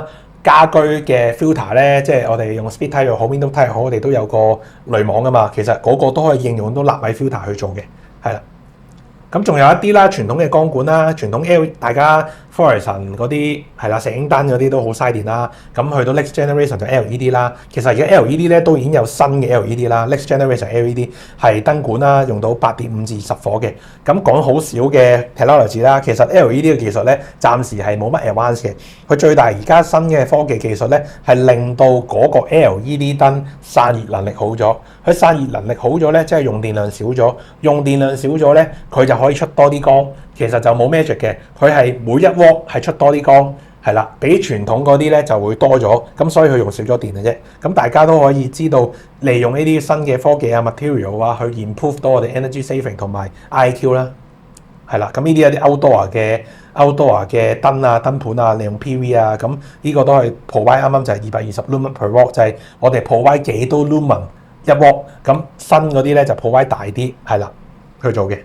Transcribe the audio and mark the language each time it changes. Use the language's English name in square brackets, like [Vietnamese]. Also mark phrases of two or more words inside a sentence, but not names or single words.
[Cantonese] 家居嘅 filter 咧，即係我哋用 Speedtype 又好 Window Type 又好，我哋都有個濾網噶嘛。其實嗰個都可以應用到納米 filter 去做嘅，係啦。咁仲有一啲啦，傳統嘅光管啦，傳統大家 fluorescent 嗰啲係啦，石英燈嗰啲都好嘥電啦。咁去到 [English] next generation [Cantonese] 就 LED 啦。其實而家 LED 咧都已經有新嘅 LED 啦。 [English] next generation [Cantonese] LED 係燈管啦，用到8.5至10火嘅。咁講好少嘅 technology 啦，其實 LED 嘅技術咧暫時係冇乜 advance 嘅。佢最大而家新嘅科技技術咧係令到嗰個 LED 燈散熱能力好咗。佢散熱能力好咗咧，即係用電量少咗。用電量少咗咧，佢就可以出多啲光。其實就冇 magic 嘅，佢係每1瓦係出多啲光，係啦，比傳統嗰啲咧就會多咗。咁所以佢用少咗電嘅啫。咁大家都可以知道，利用呢啲新嘅科技啊、material 啊，去 improve 到我哋 [English] energy saving [Cantonese] 同埋 IQ 啦。係啦，咁呢啲有啲 outdoor 嘅燈啊、燈盤啊，利用 PV 啊，咁呢個都係 provide 啱啱就係220 [English] lumen per watt， [Cantonese] 就係我哋 provide 幾多 lumen 1瓦，咁新嗰啲咧就 provide 大啲，係啦，去做嘅。